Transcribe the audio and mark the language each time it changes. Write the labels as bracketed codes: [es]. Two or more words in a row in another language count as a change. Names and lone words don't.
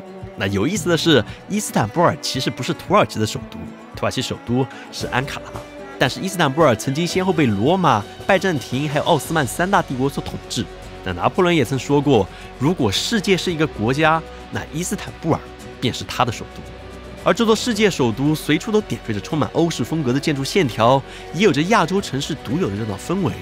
[zh] 那有意思的是，伊斯坦布爾其實不是土耳其的首都，土耳其首都是安卡拉。但是伊斯坦布爾曾經先後被羅馬、拜占庭還有奧斯曼3大帝國所統治。那拿破崙也曾說過，如果世界是一個國家，那伊斯坦布爾便是他的首都。而這座世界首都隨處都點綴着充滿歐式風格的建築線條，也有着亞洲城市獨有的熱鬧氛圍。